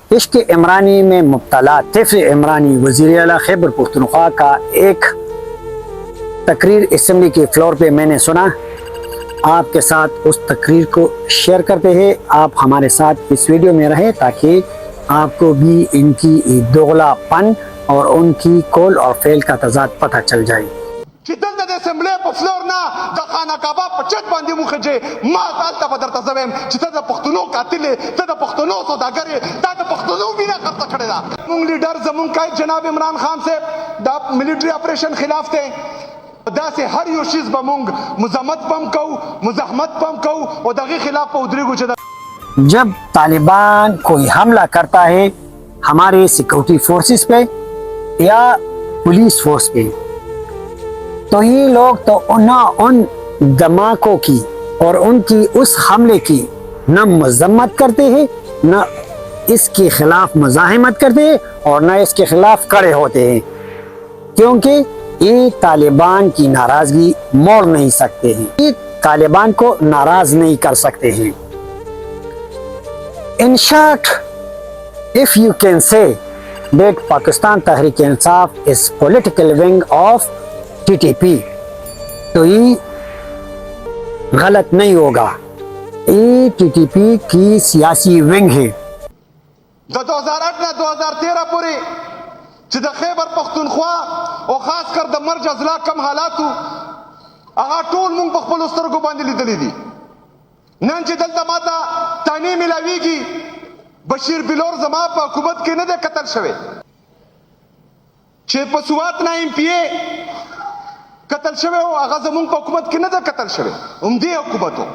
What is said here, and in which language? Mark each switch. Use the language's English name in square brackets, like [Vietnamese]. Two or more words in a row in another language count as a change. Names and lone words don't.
[Urdu] عشق عمرانی میں مبتلا طفل عمرانی وزیر اعلیٰ خیبر پختونخوا کا ایک تقریر اسمبلی کے فلور پہ میں نے سنا. آپ کے ساتھ اس تقریر کو شیئر کرتے ہیں. آپ ہمارے ساتھ اس ویڈیو میں رہیں تاکہ آپ کو بھی ان کی دوغلا پن اور ان کی قول اور فعل کا تضاد پتہ چل جائے. [Pashto] چې دلته د اسمبلی په فلور نه د خانه کعبه په چت باندې وخېږې، ما هلته به درته زه وایم چې ته د پښتنو قاتل یې، ته د پښتنو سوداګر یې، تا د پښتنو وینه خرڅه کړې ده. زموږ لیډر زموږ قائد جناب عمران خان صاحب دا [English] military operation [Pashto] خلاف دی. داسې هر یو شیز به موږ مزاحمت به هم کوو، مزاحمت به هم کوو او د هغې خلاف به ودرېږو چې [Urdu] جب طالبان کوئی حملہ کرتا ہے ہمارے سیکورٹی فورسز پہ یا پولیس فورس پہ تو یہ لوگ تو ان دھماکوں کی اور ان کی اس حملے کی نہ مذمت کرتے ہیں، نہ اس کے خلاف مزاحمت کرتے ہیں اور نہ اس کے خلاف کھڑے ہوتے ہیں، کیونکہ یہ طالبان کی ناراضگی موڑ نہیں سکتے ہیں، یہ طالبان کو ناراض نہیں کر سکتے ہیں. [English] In short, if you can say that Pakistan Tehreek Insaf is political wing of TTP, [Urdu] تو یہ غلط نہیں ہوگا. یہ TTP کی سیاسی ونگ ہے. [Pashto] د 2008 نه 2013 پورې چې د خیبر پختونخوا او خاص کر د مرج اضلاع کم حالاتو هغه ټول مونږ په خپلو سترګو باندې لیدلی دي. نن چې دلته ماته تانې ملاویږي بشیر بلور زما په حکومت کې نه دی قتل شوی، چې په سوات نه ایم پی اے قتل شوی و هغه زمونږ په حکومت کې نه دی قتل شوی، همدې حکومت و.